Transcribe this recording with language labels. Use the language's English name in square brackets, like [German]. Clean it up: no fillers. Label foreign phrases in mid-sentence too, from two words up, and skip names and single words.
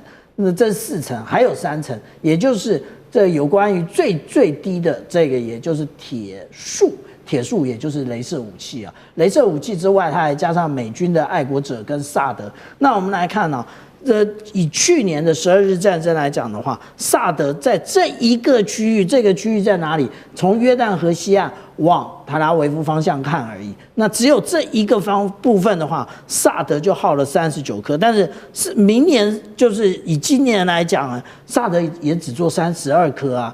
[Chinese] 那這4層，還有3層，也就是這有關於最低的這個，也就是鐵束，也就是雷射武器啊。雷射武器之外，它還加上美軍的愛國者跟薩德。那我們來看呢，以去年的12 日戰爭來講的話，薩德在這一個區域，這個區域在哪裡？從約旦河西岸往特拉維夫方向看而已。那只有這一個部分的話，薩德就耗了39顆，但是明年就是以今年來講啊，薩德也只做32顆啊。